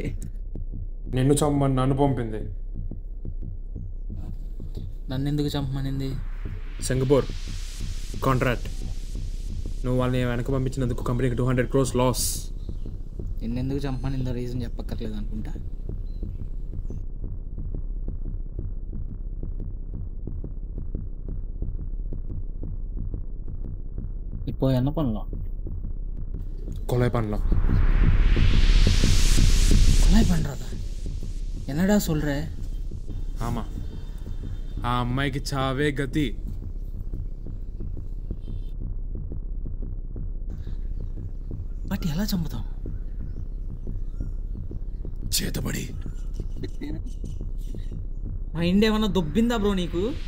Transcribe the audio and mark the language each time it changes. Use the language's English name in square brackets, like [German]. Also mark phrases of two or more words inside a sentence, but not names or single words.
[Telugu] నిన్ను చంపమని నన్ను పంపింది. నన్ను ఎందుకు చంపమనింది? సింగపూర్ కాంట్రాక్ట్. నువ్వు వాళ్ళని వెనక పంపించినందుకు కంపెనీకి 200 crores లాస్. నిన్నెందుకు చంపమనిందో రీజన్ చెప్పక్కర్లేదు అనుకుంటా. [Tamil] இப்போ என்ன பண்ணலாம்? கொலை பண்ணலாம். கொலை பண்ணுறதா? என்னடா சொல்கிற? ஆமாம், [Telugu] ఆ అమ్మాయికి చావే గతి. బట్ ఎలా చంపుతాం? చేతబడి. మైండ్ ఏమన్నా దొబ్బిందా బ్రో నీకు?